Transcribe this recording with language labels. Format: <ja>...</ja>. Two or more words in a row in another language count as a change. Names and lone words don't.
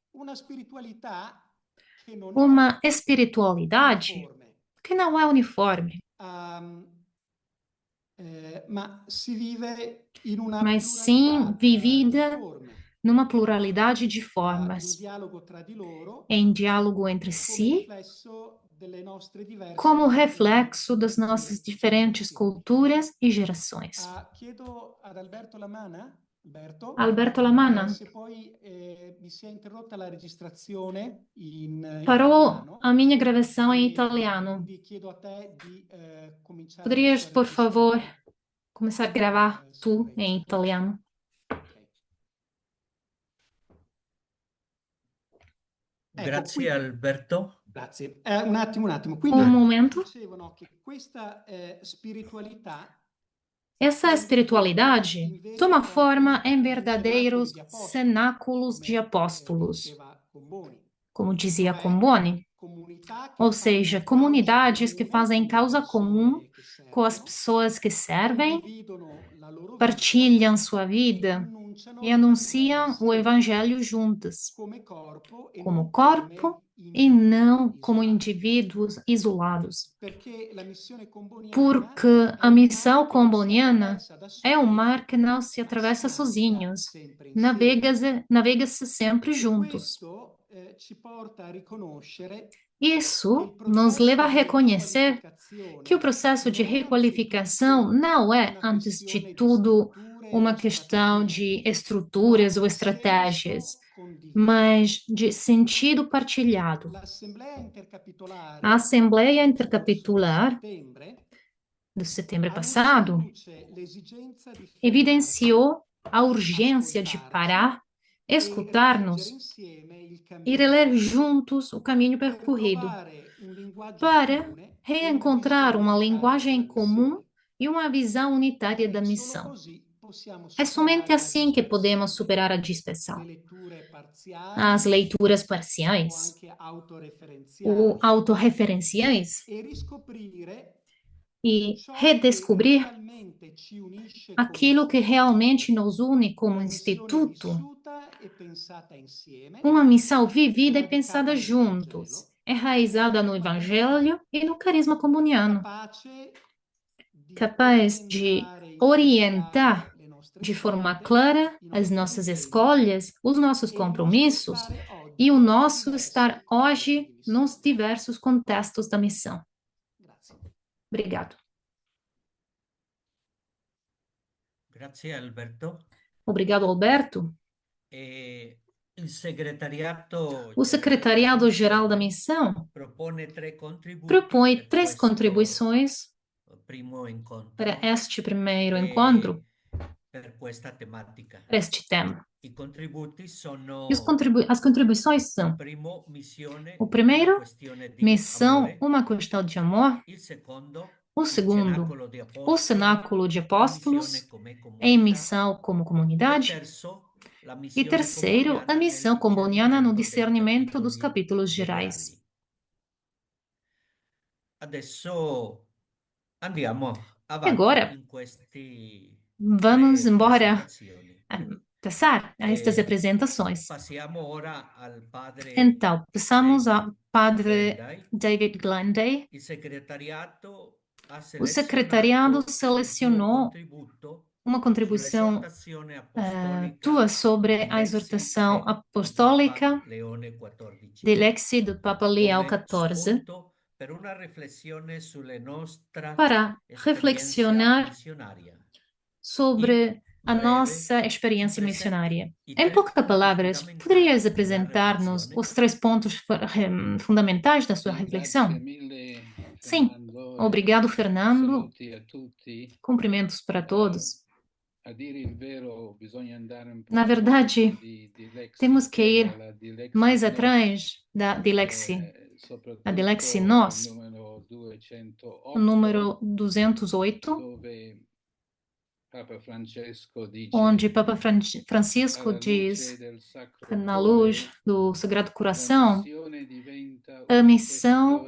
<pt>Uma espiritualidade que não é uniforme, mas sim vivida numa pluralidade de formas, em diálogo entre si, como reflexo das nossas diferentes culturas e gerações. Alberto Lamanna.</pt> <it>Se poi mi si è interrotta la registrazione in</it> <pt>Parou a</pt> <it>italiano,</it> <pt>minha gravação em</pt> <it>e</it> <pt>italiano.</pt> <it>quindi chiedo a te di cominciare la</it> <pt>Poderias,</pt> <it>tua</it> <pt>por favor,</pt> <it>registrazione.</it> <pt>começar a gravar tu em</pt> <it>Sicurezza.</it> <pt>italiano?</pt> <it>Ok. Ecco, Grazie qui, Alberto. grazie. Un attimo.</it> <pt>Um</pt> <it>Quindi</it> <pt>momento.</pt> <it>dicevano che questa spiritualità</it> <pt>Essa</pt> <it>prende forma</it> <pt>espiritualidade</pt> <it>in veri e</it> <pt>toma</pt> <it>propri</it> <pt>forma em</pt> <it>cenacoli</it> <pt>verdadeiros</pt> <it>di apostoli,</it> <pt>cenáculos de</pt> <it>come</it> <pt>apóstolos,</pt> <it>diceva Comboni,</it> <pt>como dizia</pt> <it>cioè</it> <pt>Comboni,</pt> <it>comunità che</it> <pt>ou seja,</pt> <it>fanno causa</it> <pt>comunidades que</pt> <it>comune</it> <pt>fazem</pt> <it>con le</it> <pt>causa comum</pt> <it>persone che</it> <pt>com as</pt> <it>servono,</it> <pt>pessoas que servem,</pt> <it>condividono la loro vita</it> <pt>partilham sua</pt> <it>e</it> <pt>vida e</pt> <it>annunciano il Vangelo</it> <pt>anunciam o</pt> <it>insieme,</it> <pt>evangelho juntas,</pt> <it>come corpo e</it> <pt>como</pt> <it>non</it> <pt>corpo</pt> <it>come</it> <pt>e</pt> <it>individui</it> <pt>não como</pt> <it>isolati.</it> <pt>indivíduos isolados.</pt> <it>Perché la missione comboniana</it> <pt>Porque</pt> <it>è</it> <pt>a</pt> <it>un mare</it> <pt>missão</pt> <it>che non si</it> <pt>comboniana</pt> <it>attraversa da</it> <pt>é um</pt> <it>soli,</it> <pt>mar que não se</pt> <it>ma</it> <pt>atravessa</pt> <it>si naviga</it> <pt>sozinhos.</pt> <it>sempre insieme.</it> <pt>Navega-se sempre</pt> <it>E</it> <pt>juntos.</pt> <it>questo ci porta a riconoscere che il</it> <pt>Isso nos leva</pt> <it>processo</it> <pt>a</pt> <it>di</it> <pt>reconhecer que o</pt> <it>riqualificazione</it> <pt>processo de</pt> <it>non è</it> <pt>requalificação</pt> <it>anzitutto</it> <pt>não é,</pt> <it>una</it> <pt>antes de</pt> <it>questione di</it> <pt>tudo,</pt> <it>strutture</it> <pt>uma</pt> <it>o</it> <pt>questão</pt> <it>strategie,</it> <pt>de</pt> <it>ma</it> <pt>estruturas ou</pt> <it>di</it> <pt>estratégias,</pt> <it>senso condiviso.</it> <pt>mas de sentido partilhado.</pt> <it>L'Assemblea</it> <pt>A</pt> <it>Intercapitolare</it> <pt>Assembleia</pt> <it>dello scorso</it> <pt>Intercapitular</pt> <it>settembre</it> <pt>do setembro</pt> <it>ha messo in</it> <pt>passado</pt> <it>luce l'esigenza di fermarsi,</it> <pt>evidenciou a urgência de</pt> <it>ascoltarci</it> <pt>parar,</pt> <it>e rileggere</it> <pt>escutar-nos</pt> <it>insieme il</it> <pt>e</pt> <it>cammino</it> <pt>reler</pt> <it>fatto</it> <pt>juntos o caminho</pt> <it>per</it> <pt>percorrido,</pt> <it>trovare un linguaggio</it> <pt>para</pt> <it>comune e una</it> <pt>reencontrar</pt> <it>visione</it> <pt>uma</pt> <it>unitaria della</it> <pt>linguagem comum</pt> <it>missione.</it> <pt>e uma visão unitária da</pt> <it>E solo</it> <pt>missão.</pt> <it>così possiamo</it> <pt>É somente</pt> <it>superare la</it> <pt>assim que podemos</pt> <it>dispersione,</it> <pt>superar a</pt> <it>le</it> <pt>dispersão,</pt> <it>letture</it> <pt>as</pt> <it>parziali</it> <pt>leituras</pt> <it>o</it> <pt>parciais</pt> <it>anche</it> <pt>ou</pt> <it>autoreferenziali</it> <pt>autorreferenciais</pt> <it>e riscoprire</it> <pt>e</pt> <it>ciò che</it> <pt>redescobrir</pt> <it>realmente ci unisce come</it> <pt>aquilo que</pt> <it>istituto,</it> <pt>realmente nos une como</pt> <it>una missione</it> <pt>instituto,</pt> <it>vissuta e pensata insieme,</it> <pt>uma missão vivida e</pt> <it>radicata</it> <pt>pensada</pt> <it>nel</it> <pt>juntos,</pt> <it>Vangelo,</it> <pt>enraizada no</pt> <it>carisma comunitario,</it> <pt>Evangelho e no carisma comuniano,</pt> <it>capace di</it> <pt>capaz de</pt> <it>orientare in modo</it> <pt>orientar</pt> <it>chiaro le nostre</it> <pt>de forma</pt> <it>scelte,</it> <pt>clara</pt> <it>i</it> <pt>as</pt> <it>nostri</it> <pt>nossas</pt> <it>impegni</it> <pt>escolhas, os nossos</pt> <it>e il nostro</it> <pt>compromissos</pt> <it>stare</it> <pt>e o</pt> <it>oggi nei</it> <pt>nosso</pt> <it>diversi</it> <pt>estar</pt> <it>contesti di</it> <pt>hoje nos</pt> <it>missione.</it> <pt>diversos contextos da missão.</pt> <it>Grazie.</it> <pt>Obrigado.</pt> <it>Grazie Alberto.</it> <pt>Obrigado, Alberto.</pt> <it>E il segretariato</it> <pt>O</pt> <it>generale della</it> <pt>Secretariado-Geral da</pt> <it>missione</it> <pt>Missão</pt> <it>propone 3 contributi</it> <pt>propõe</pt> <it>per</it> <pt>3 contribuições</pt> <it>primo</it> <pt>para</pt> <it>incontro</it> <pt>este primeiro encontro,</pt> <it>per questa tematica.</it> <pt>para este tema.</pt> <it>I contributi</it> <pt>E</pt> <it>sono</it> <pt>as contribuições são:</pt> <it>primo, missione,</it> <pt>o</pt> <it>una</it> <pt>primeiro,</pt> <it>questione di</it> <pt>missão,</pt> <it>amore,</it> <pt>uma questão de amor;</pt> <it>il secondo,</it> <pt>o</pt> <it>il</it> <pt>segundo,</pt> <it>cenacolo di</it> <pt>o</pt> <it>apostoli</it> <pt>cenáculo de</pt> <it>in missione</it> <pt>apóstolos,</pt> <it>come</it> <pt>em</pt> <it>comunità,</it> <pt>missão como</pt> <it>e</it> <pt>comunidade;</pt> <it>terzo, la</it> <pt>e</pt> <it>missione</it> <pt>terceiro, a</pt> <it>comboniana nel</it> <pt>missão comboniana no</pt> <it>discernimento dei</it> <pt>discernimento dos</pt> <it>capitoli</it> <pt>capítulos gerais.</pt> <it>generali. Adesso andiamo</it> <pt>E</pt> <it>avanti</it> <pt>agora,</pt> <it>in queste</it> <pt>vamos</pt> <it>tre</it> <pt>embora</pt> <it>presentazioni.</it> <pt>passar a estas</pt> <it>E</it> <pt>apresentações.</pt> <it>passiamo ora al padre</it> <pt>Então, passamos ao</pt> <it>David</it> <pt>Padre</pt> <it>Glenday.</it> <pt>David Glenday.</pt> <it>Il segretariato ha</it> <pt>O secretariado</pt> <it>selezionato il tuo</it> <pt>selecionou</pt> <it>contributo</it> <pt>uma contribuição</pt> <it>sull'esortazione</it> <pt>tua</pt> <it>apostolica</it> <pt>sobre</pt> <it>di</it> <pt>a</pt> <it>Lexi</it> <pt>exortação</pt> <it>di Papa</it> <pt>apostólica</pt> <it>Leone</it> <pt>de</pt> <it>XIV,</it> <pt>Lexi do Papa Leão</pt> <it>come</it> <pt>XIV</pt> <it>spunto per una riflessione sulla nostra</it> <pt>para</pt> <it>esperienza</it> <pt>reflexionar</pt> <it>missionaria. In</it> <pt>sobre a</pt> <it>breve</it> <pt>nossa</pt> <it>ci</it> <pt>experiência</pt> <it>presenti</it> <pt>missionária.</pt> <it>i</it> <pt>Em</pt> <it>3</it> <pt>poucas</pt> <it>punti</it> <pt>palavras, poderias</pt> <it>fondamentali della</it> <pt>apresentar-nos</pt> <it>riflessione?</it> <pt>os 3 pontos fundamentais da sua</pt> <it>Sì, grazie</it> <pt>reflexão?</pt> <it>mille</it> <pt>Sim,</pt> <it>Fernando</it> <pt>obrigado, Fernando.</pt> <it>saluti a tutti.</it> <pt>Cumprimentos para todos.</pt> <it>A dire il vero, bisogna andare un po'</it> <pt>Na</pt> <it>all'inizio</it> <pt>verdade,</pt> <it>di Lexi,</it> <pt>temos</pt> <it>che</it> <pt>que</pt> <it>era</it> <pt>ir</pt> <it>la di Lexi</it> <pt>mais Nos, atrás da Dilexi. A Dilexi</pt> <it>soprattutto il</it> <pt>Nós,</pt> <it>numero</it> <pt>o 208, número 208,</pt> <it>dove Papa Francesco</it> <pt>onde</pt> <it>dice,</it> <pt>Papa Francisco</pt> <it>alla luce</it> <pt>diz</pt> <it>del</it> <pt>que</pt> <it>Sacro</it> <pt>na luz</pt> <it>Cuore,</it> <pt>do Sagrado</pt> <it>la</it> <pt>Coração,</pt> <it>missione diventa</it> <pt>a</pt> <it>una</it> <pt>missão</pt>